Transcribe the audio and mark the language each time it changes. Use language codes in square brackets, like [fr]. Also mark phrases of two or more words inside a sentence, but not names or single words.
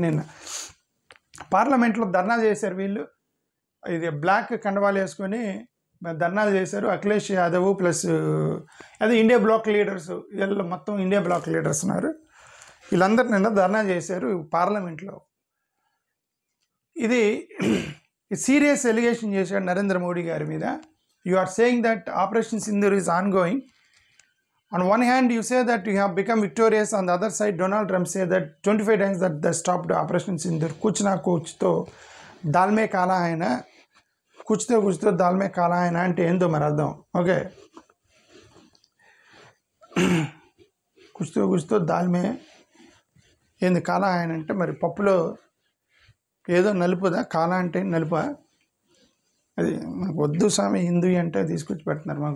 [te] నిన్న పార్లమెంట్లో ధర్నా చేశారు వీళ్ళు, ఇది బ్లాక్ కండవాలు వేసుకొని ధర్నాలు చేశారు. అఖిలేష్ యాదవ్ ప్లస్ అదే [en] India bloc leaders, [te] వీళ్ళు మొత్తం [en] India bloc leaders [te] ఉన్నారు, వీళ్ళందరూ నిన్న ధర్నా చేశారు పార్లమెంట్లో. ఇది [en] serious allegation [te] చేశాడు నరేంద్ర మోడీ గారి మీద. [en] You are saying that Operation Sindoor is ongoing. On one hand, you say that you have become victorious. On the other side, Donald Trump said that 25 times that they stopped Operation Sindoor. [hi] कुछ न कुछ तो दाल में काला है ना. कुछ तो दाल में काला है ना [te] అంటే ఏందో [hi] మరి అర్థం. [te] ఓకే, [hi] कुछ तो दाल में [te] ఏంది కాలా ఆయన అంటే మరి పప్పులో ఏదో నలుపుదా, కాలా అంటే నలుపా, అది మాకు వద్దు స్వామి హిందూ అంటే తీసుకొచ్చి పెడుతున్నారు మాకు.